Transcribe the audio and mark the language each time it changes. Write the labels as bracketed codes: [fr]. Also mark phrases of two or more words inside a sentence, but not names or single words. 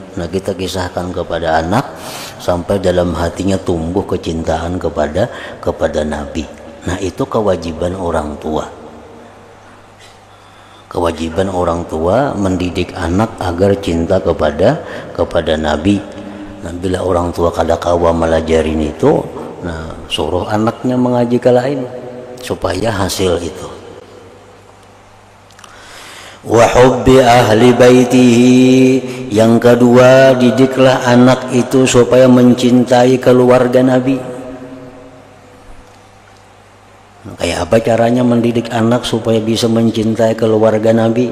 [id] Nah, kita kisahkan kepada anak sampai dalam hatinya tumbuh kecintaan kepada Nabi. Nah, itu kewajiban orang tua. Kewajiban orang tua mendidik anak agar cinta kepada Nabi. Nah, bila orang tua [bjn] kada kawa melajarin [id] itu, nah suruh anaknya mengaji ke lain supaya hasil itu. [ar] وحب أهل بيته, [id] yang kedua, didiklah anak itu supaya mencintai keluarga Nabi. Kayak apa caranya mendidik anak supaya bisa mencintai keluarga Nabi?